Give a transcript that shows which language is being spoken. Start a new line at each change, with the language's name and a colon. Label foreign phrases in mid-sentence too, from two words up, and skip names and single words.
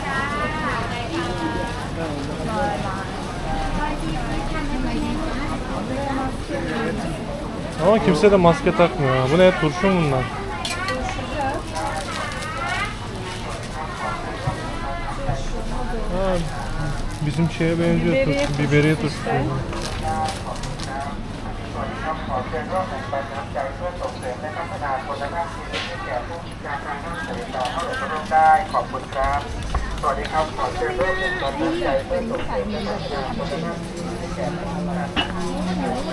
Turkish: Ama kimse de maske takmıyor. Bu ne? Turşu mu bunlar? Ha, bizim şeye benziyor. Biberiye Biberiye turşusu. işte.
Thai: ขอเชิญร่วมแบ่งปันน้ำใจเพื่อส่งเสริมและพัฒนาคุณภาพชีวิตให้แก่ผู้พิการทางด้านสายตาเข้าร่วมร่วมได้ขอบคุณครับสวัสดีครับขอเชิญร่วมแบ่งปันน้ำใจเพื่อส่งเสริมและพัฒนาคุณภาพชีวิตให้แก่ผู้พิการทางด้านสายตา